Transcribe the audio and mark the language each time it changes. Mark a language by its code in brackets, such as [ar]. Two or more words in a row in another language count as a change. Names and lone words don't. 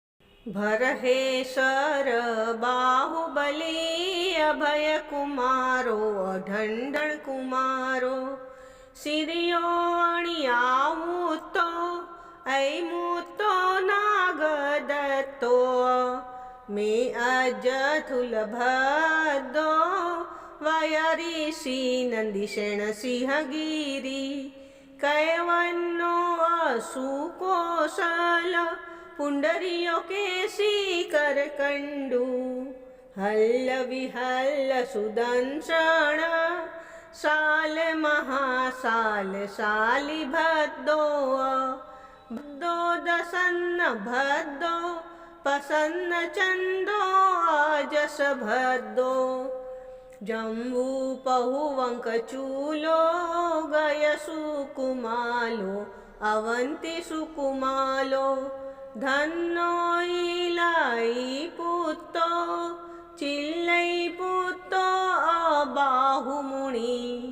[pra] भरहे सर बाहुबली अभय कुमारो अढंढण कुमारो सिरियो अणियावूतो ऐमूतो नागदत्तो मे अजथुल भद्दो वयरिषि नंदिशेण सिंहगिरी कैवन्नो असुकोशल पुंडरियो केसी करकंडू हल्ल विहल्ल सुदंसण साल महासाल साली भद्दो भद्दो दसन्न भद्दो पसन्न चंदो अजस भद्दो जम्बू पहुवंक चूलो गय सुकुमालो अवंती सुकुमालो धन्नो इलाई पुत्तो चिल्लई पुत्तो अबाहुमुनि